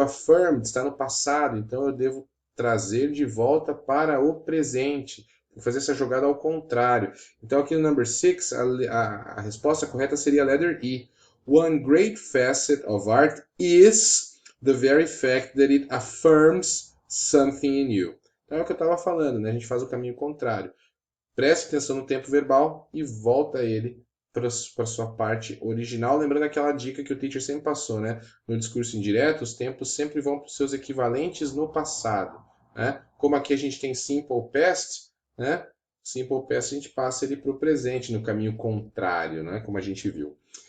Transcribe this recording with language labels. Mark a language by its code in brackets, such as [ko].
[pt] Affirmed está no passado, então eu devo trazer de volta para o presente. Vou fazer essa jogada ao contrário. Então aqui no number 6, a resposta correta seria a letter E. [en] One great facet of art is the very fact that it affirms something in you. [pt] Então é o que eu estava falando, né? A gente faz o caminho contrário. Preste atenção no tempo verbal e volta ele para sua parte original, lembrando aquela dica que o teacher sempre passou, né? No discurso indireto, os tempos sempre vão para os seus equivalentes no passado, né? Como aqui a gente tem simple past, né? Simple past a gente passa ele para o presente, no caminho contrário, né? Como a gente viu.